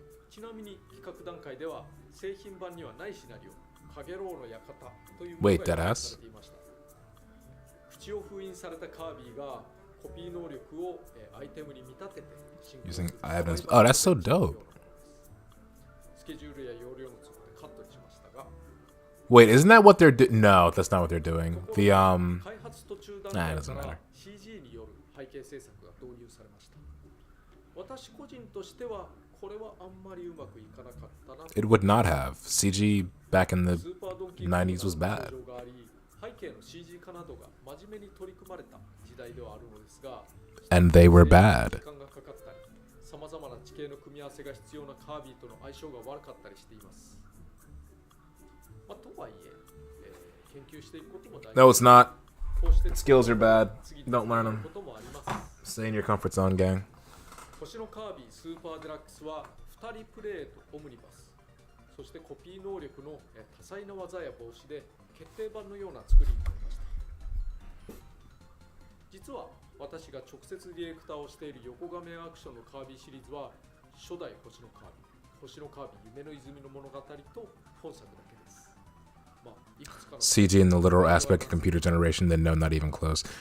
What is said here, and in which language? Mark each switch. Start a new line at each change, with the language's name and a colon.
Japanese: ちなみに企画段階では製品版にはないシナリオ、カゲロウの館というものが用意されていました。口を封印されたカービィがコピー能力をアイテムに見立てて
English: Using evidence. Oh, that's so dope.
Japanese: スケジュールや容量の都合でカットにしましたが。
English: Wait, isn't that what they're doing? No, that's not what they're doing. The
Japanese: 開発途中段階から CG による背景制作が導入されました。私個人としてはこれはあんまりうまくいかなかったな。
English: It would not have. CG back in the 90s was bad.
Japanese: 背景の CG 化などが真面目に取り組まれた時代ではあるのですが、
English: And they were bad.
Japanese: 時間がかかったり、さまざまな地形の組み合わせが必要なカービィとの相性が悪かったりしています。とはいえ、研究していくことも大事。
English: No, it's not. Skills are bad. Don't learn them. Stay in your comfort zone, gang.
Japanese: 星のカービィスーパーデラックスは2人プレイとオムニバス、そしてコピー能力の多彩な技や帽子で決定版のような作りになりました。実は私が直接ディレクターをしている横画面アクションのカービィシリーズは初代星のカービィ、星のカービィ夢の泉の物語と本作だけです。
English: CG in the literal aspect of computer generation, then no, not even close.